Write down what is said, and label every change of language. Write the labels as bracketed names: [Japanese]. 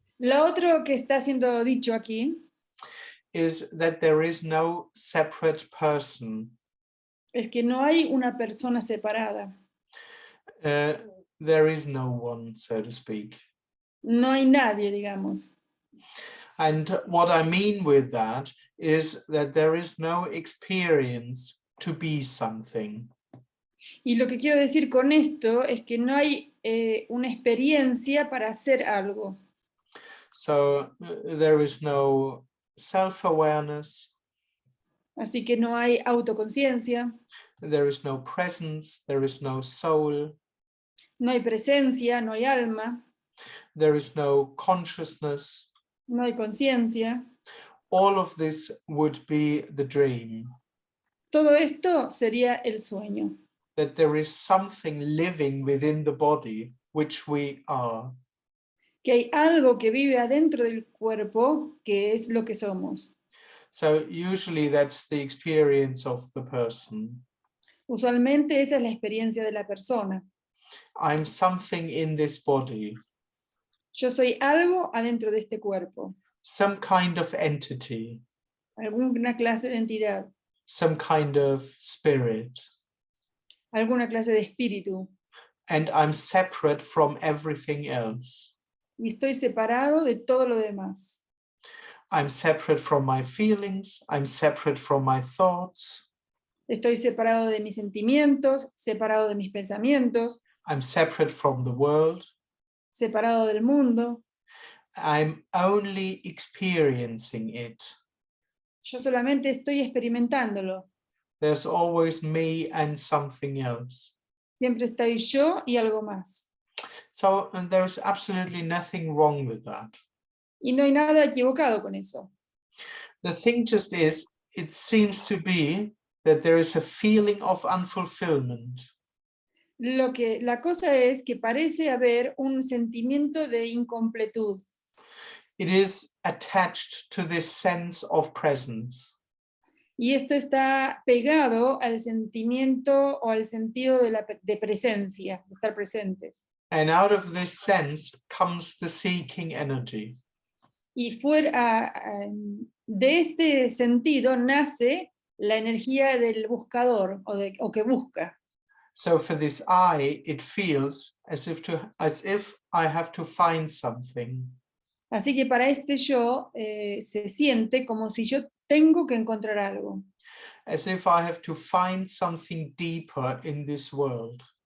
[Spanish] Lo otro que está siendo dicho aquí [English] is that there is no separate person. [Spanish] es que no hay una persona separada. [English] There is no one, so to speak. [Spanish] No hay nadie, digamos. [English] And what I mean with that is that there is no experience to be something. [Spanish] Y lo que quiero decir con esto es que no hay una experiencia para hacer algo. [English] So there is no self-awareness. [Spanish] Así que no hay autoconciencia, [English] There is no presence. There is no soul. [Spanish] no hay presencia, no hay alma, [English] There is no consciousness. [Spanish] no hay conciencia. [English] All of this would be the dream. [Spanish] Todo esto sería el sueño. [English] That there is something living within the body, which we are. [Spanish] Que hay algo que vive adentro del cuerpo, que es lo que somos. [English] So usually that's the experience of the person. [Spanish] Usualmente esa es la experiencia de la persona. [English] I'm something in this body. [Spanish] Yo soy algo adentro de este cuerpo. [English] Some kind of entity. [Spanish] Alguna clase de entidad. [English] Some kind of spirit. [Spanish] Alguna clase de espíritu. [English] And I'm separate from everything else. [Spanish] Y estoy separado de todo lo demás. [English] I'm separate from my feelings. I'm separate from my thoughts. [Spanish] Estoy separado de mis sentimientos, separado de mis pensamientos. [English] I'm separate from the world. [Spanish] Separado del mundo. [English] I'm only experiencing it. [Spanish] Yo solamente estoy experimentándolo. [English] There's always me and something else. [Spanish] Siempre estoy yo y algo más. [English] So there's absolutely nothing wrong with that. [Spanish] Y no hay nada equivocado con eso. [English] The thing just is, it seems to be that there is a feeling of unfulfillment. [Spanish] La cosa es que parece haber un sentimiento de incompletud. [English] It is attached to this sense of presence. [Spanish] Y esto está pegado al sentimiento o al sentido de presencia, de estar presentes. [English] And out of this sense comes the seeking energy. [Spanish] Y fuera de este sentido nace la energía del buscador o que busca. [English] So for this I, it feels as if I have to find something. [Spanish] Así que para este yo se siente como si yo tengo que encontrar algo. [English] As if I have to find something deeper in this world.